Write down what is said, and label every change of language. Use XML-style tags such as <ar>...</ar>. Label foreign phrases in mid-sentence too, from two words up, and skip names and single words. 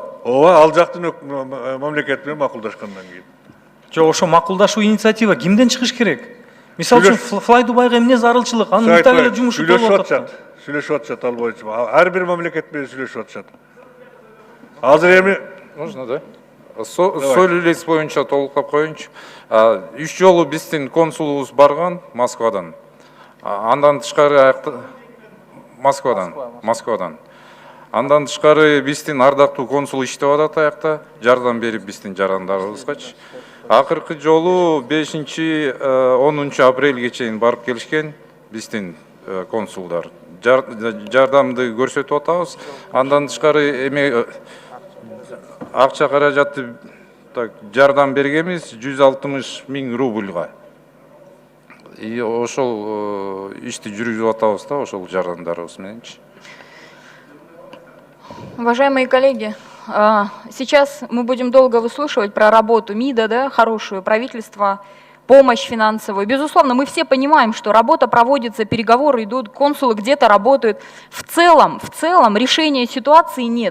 <ky>Ооба, ал жактын мамлекет менен макулдашкандан кийин. Жок, ошо макулдашуу инициатива кимден чыгыш керек? Мисалы үчүн Fly Dubai эмне зарылчылык? Анын мынтип эле жумушу болуп атат. Сүйлөшүп атышат ал боюнча. Ар бир мамлекет менен сүйлөшүп атышат. Азыр эми Можно, да? Сол үлес боюнча толуктап коеюнчу. 3 жолу биздин консулубуз барган Москвадан. Андан тышкары Москвадан. Андан тышкары биздин ардактуу консул иштеп атат аякта, жардам берип биздин жарандарыбызгачы. Акыркы жолу 5-10 апрелге чейин барып келишкен биздин консулдар. Жардамды көрсөтүп атабыз. Андан тышкары эме акча каражатты жардам бергенбиз 160 000 рубльга. И ошол ишти жүргүзүп атабыз да, ошол жардамдарыбыз мененчи.</ky> <ru>Уважаемые коллеги, сейчас мы будем долго выслушивать про работу МИДа, да, хорошую, правительства, помощь финансовую. Безусловно, мы все понимаем, что работа проводится, переговоры идут, консулы где-то работают. В целом решения ситуации нет.</ru>